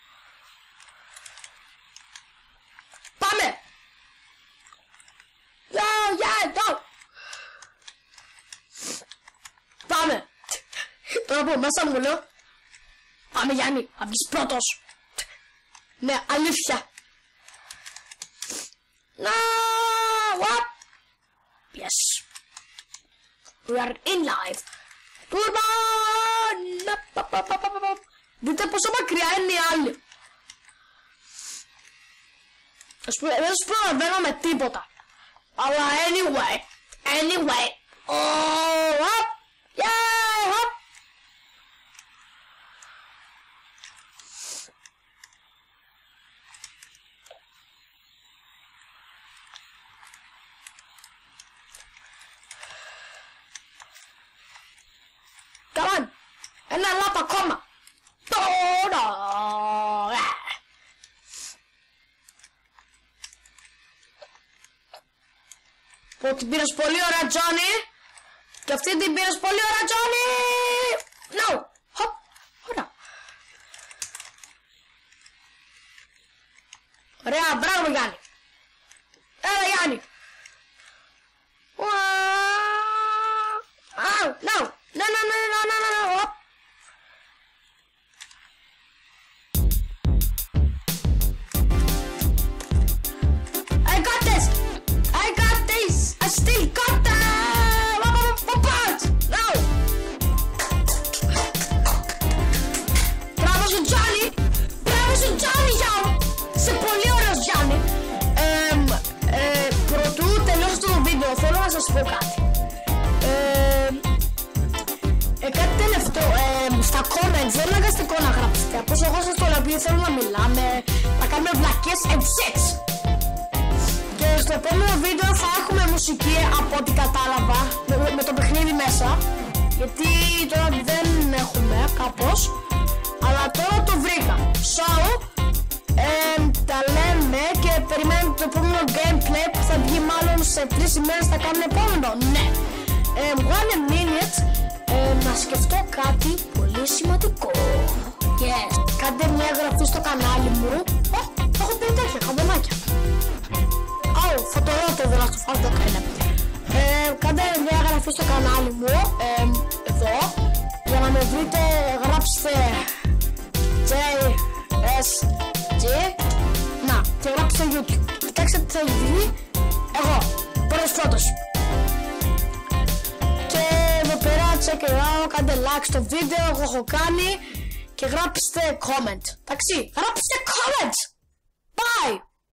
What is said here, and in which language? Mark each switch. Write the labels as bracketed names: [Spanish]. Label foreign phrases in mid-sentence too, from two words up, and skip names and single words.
[Greek] Πάμε. Go. Πάμε. Τώρα από μέσα μου λέω, πάμε Γιάννη, θα βγεις πρώτος. Ναι, αλήθεια. [English] What? Yes. We are in live. Turbo! [Greek] Δείτε πόσο μακριά είναι οι άλλοι. Δεν τους προλαβαίνω με τίποτα. Αλλά [English] anyway. Hop. Yeah, hop. Come on. [Greek] Ένα λάπ ακόμα. Πω την πήρες πολύ ωραία Τζόνι. Και αυτή την πήρες πολύ ωραία Τζόνι. [English] No. Hop. [Greek] Ωραία. Ωραία, μπράβο Γιάννη. Έλα Γιάννη. [English] No. Hop. I got this. I still got that. No. [Greek] Μπράβο σου Τζόνι, γιο. Σε πολύ ωραίος Γιάννη. Πρωτού τελειώσω το βίντεο, θέλω να σας πω κάτι. Κάτι τελευταίο, στα comments δεν είναι αναγκαστικό να γράψετε. Από όσο εγώ σας το λέω, επειδή θέλω να μιλάμε, να κάνουμε βλακές [English] and shit. [Greek] Και στο επόμενο βίντεο θα έχουμε μουσική από ό,τι κατάλαβα, με το παιχνίδι μέσα. Γιατί τώρα δεν έχουμε κάπως, αλλά τώρα το βρήκα. So, τα λέμε και περιμένουμε το επόμενο gameplay που θα βγει μάλλον σε 3 ημέρες, θα κάνουμε επόμενο. Ναι. [English] One minute. [Greek] Να σκεφτώ κάτι πολύ σημαντικό. [English] Yes. [Greek] Κάντε μια εγγραφή στο κανάλι μου. Έχω πει τέτοια χαμπονάκια. Φωτορότερο δεν θα το κάνω. Κάντε μια εγγραφή στο κανάλι μου. Εδώ. Για να με βρείτε, γράψτε JSG. Να, και γράψτε YouTube. Κοιτάξτε τι θα βγει. Εγώ. Πρώτος. [English] Check it out, [Greek] κάντε like στο βίντεο, εγώ έχω κάνει και γράψτε comment. Εντάξει, γράψτε comment. Bye.